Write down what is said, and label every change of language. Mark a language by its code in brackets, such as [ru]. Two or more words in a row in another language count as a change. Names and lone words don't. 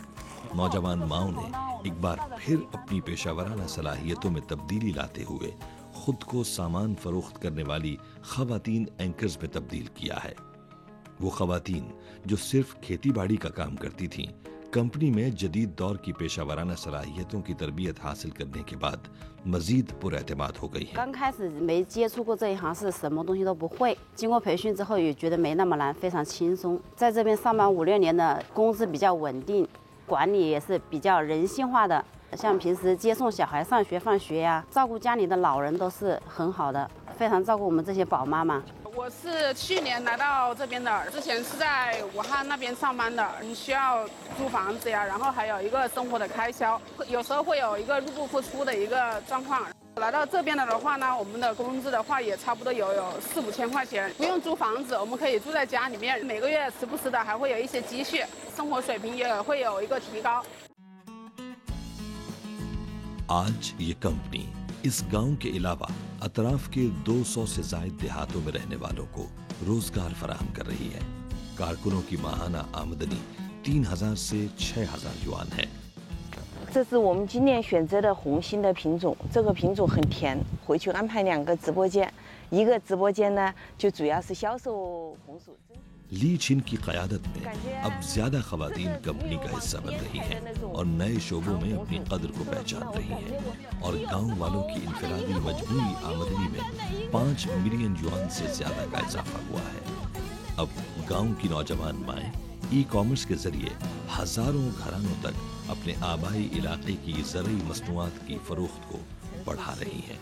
[ur] نوجوان ماؤں نے ایک بار پھر اپنی پیشہ ورانہ صلاحیتوں میں تبدیلی لاتے ہوئے خود کو سامان فروخت کرنے والی خواتین اینکرز میں تبدیل کیا ہے. وہ خواتین جو صرف کھیتی باڑی کا کام کرتی تھیں، کمپنی میں جدید دور کی پیشہ ورانہ صلاحیتوں کی تربیت حاصل کرنے کے بعد مزید پراعتماد ہو گئی ہیں. [zh] 刚开始没接触过这一行，是什么东西都不会。经过培训之后，也觉得没那么难，非常轻松。在这边上班5、6年的，工资比较稳定，管理也是比较人性化的。像平时接送小孩上学放学呀，照顾家里的老人都是很好的，非常照顾我们这些宝妈妈。我是去年来到这边的，之前是在武汉那边上班的，你需要租房子呀，然后还有一个生活的开销，有时候会有一个入不敷出的一个状况。来到这边的话呢，我们的工资的话也差不多有4、5千块钱，不用租房子，我们可以住在家里面，每个月时不时的还会有一些积蓄，生活水平也会有一个提高。 [ur] آج یہ کمپنی اس گاؤں کے علاوہ اطراف کے 200 سے زائد دیہاتوں میں رہنے والوں کو روزگار فراہم کر رہی ہے. کارکنوں کی ماہانہ آمدنی 3000 سے 6000 یوآن ہے. [zh] 这是我们今年选择的红心的品种，这个品种很甜。回去安排2个直播间，一个直播间呢就主要是销售红薯。 [ur] لی چھن کی قیادت میں اب زیادہ خواتین کمپنی کا حصہ بن رہی ہیں اور نئے شعبوں میں اپنی قدر کو پہچان رہی ہیں اور گاؤں والوں کی انفرادی مجبوری آمدنی میں 5 ملین یوآن سے زیادہ کا اضافہ ہوا ہے. اب گاؤں کی نوجوان مائیں ای کامرس کے ذریعے ہزاروں گھرانوں تک اپنے آبائی علاقے کی زرعی مصنوعات کی فروخت کو بڑھا رہی ہیں.